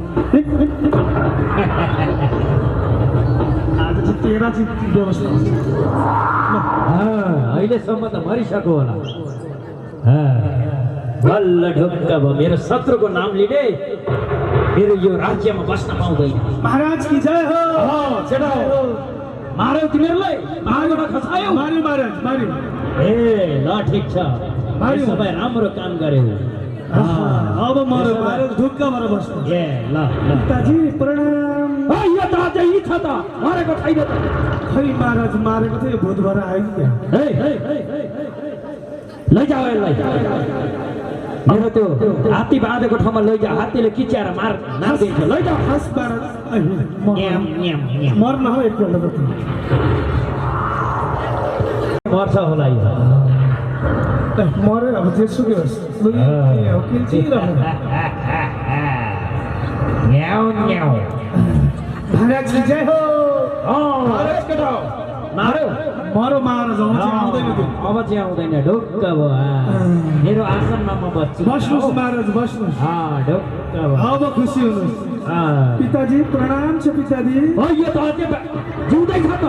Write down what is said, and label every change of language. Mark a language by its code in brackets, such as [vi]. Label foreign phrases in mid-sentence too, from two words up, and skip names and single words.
[ne] आज चाहिँ तेरा चाहिँ व्यवस्था हुन्छ। अहिलेसम्म त मरिसक्यो होला। बल्ल ढुक्क भयो। मेरो शत्रुको नाम लिने मेरो यो राज्यमा बस्न पाउँदैन। [hi] महाराज की जय हो। [ne] मार्यो तिमीहरूलाई? पाहाडबाट खसायो? मार्यो महाराज मार्यो। ए ल ठिक छ, सबै राम्रो काम गर्यो। अब मर्यो महाराज ढुक्क भएर बस्नु। ए ल पिताजी प्रणाम। यो त अझै यी छ त मरेको छैन त। खै महाराज मारेको थियो भूत भएर आयो क्या। लैजाऊ यसलाई। मेरो त्यो हात्ती बाँधेको ठाउँमा लैजा। हात्तीले किच्याएर मारिदिन्छ। लैजाऊ। हस् महाराज मर्न हो एकपल्ट त। मर्छ होला यो। मर्यो अब जेसुकै होस्। [hi] महाराज की जय हो। [ne] मार्यो मरो महाराज आउँदैन त्यो। अब चाहिँ आउँदैन। ढुक्क भयो। मेरो आसनमा म बस्छु। बस्नुहोस् महाराज बस्नुहोस्। ढुक्क भयो। अब खुसी हुनुहोस्। पिताजी प्रणाम छ पिताजी। यो त अझै जिउँदै छ त।